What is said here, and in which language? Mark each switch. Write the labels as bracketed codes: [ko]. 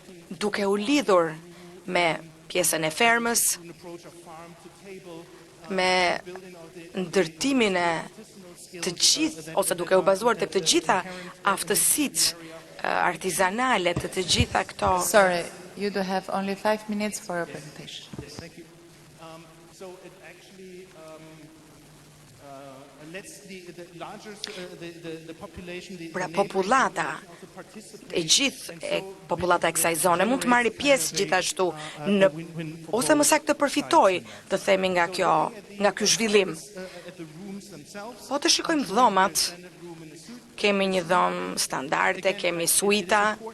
[sq] Duke u lidhur me pjesën e fermës, me ndërtimin e të gjithë, ose duke u bazuar tek të gjitha aftësitë artizanale të gjitha këto. [en] Sorry, you do have only 5 minutes for your presentation. Thank you. So it actually lets the larger the population, [sq] Pra popullata e gjithë popullata e kësaj zone mund të marrë pjesë gjithashtu në ose më saktë të përfitojë, të themi nga ky zhvillim. Po të shikojmë dhomat, kemi një dhomë standarde, kemi suita.